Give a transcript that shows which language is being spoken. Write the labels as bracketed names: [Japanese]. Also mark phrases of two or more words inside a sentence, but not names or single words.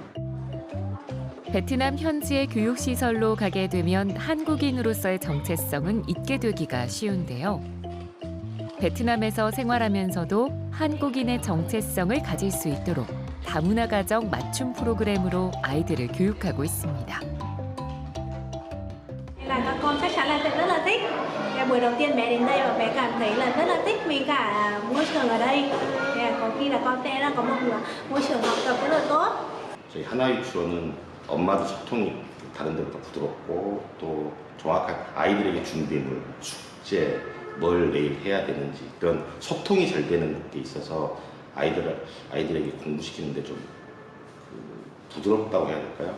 [Korean] 베트남 현지의 교육시설로 가게 되면 한국인으로서의 정체성은 잊게 되기가 쉬운데요. 베트남에서 생활하면서도 한국인의 정체성을 가질 수 있도록 다문화 가정 맞춤 프로그램으로 아이들을 교육하고 있습니다. [Vietnamese] Các con chắc chắn là sẽ rất là thích. Buổi đầu tiên bé đến đây và bé cảm thấy là rất là thích vì cả môi trường ở đây. Có khi là con sẽ có một môi trường học tập rất là tốt. [Korean] 저희 하나 유치원은 엄마도 소통이 다른 데보다 부드럽고 또 정확한 아이들에게 준비물, 숙제, 뭘 내일 해야 되는지 그런 소통이 잘 되는 게 있어서 아이들에게 공부시키는데 좀 부드럽다고 해야 될까요?